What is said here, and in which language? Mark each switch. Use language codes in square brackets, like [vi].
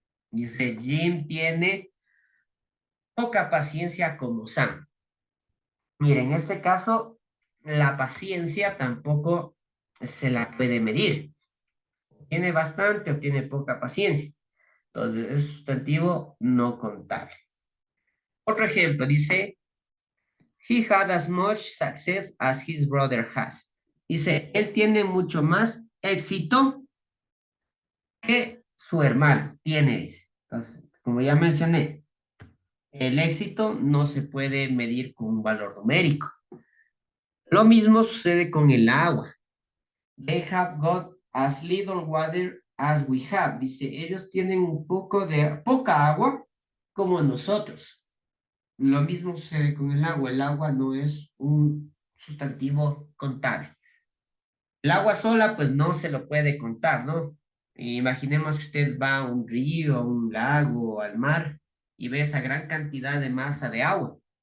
[es] Dice, Jim tiene poca paciencia como Sam. Miren, en este caso, la paciencia tampoco se la puede medir. Tiene bastante o tiene poca paciencia. Entonces, es sustantivo no contable. Otro ejemplo, dice, [en] he had as much success as his brother has. [es] Dice, él tiene mucho más éxito que su hermano tiene, dice. Entonces, como ya mencioné, el éxito no se puede medir con un valor numérico. Lo mismo sucede con el agua. [en] They have got as little water as we have. [es] Dice, ellos tienen un poco de poca agua como nosotros. Lo mismo sucede con el agua. El agua no es un sustantivo contable. El agua sola, pues no se lo puede contar, ¿no? Imaginemos que usted va a un río, a un lago, al mar y ve esa gran cantidad de masa de agua.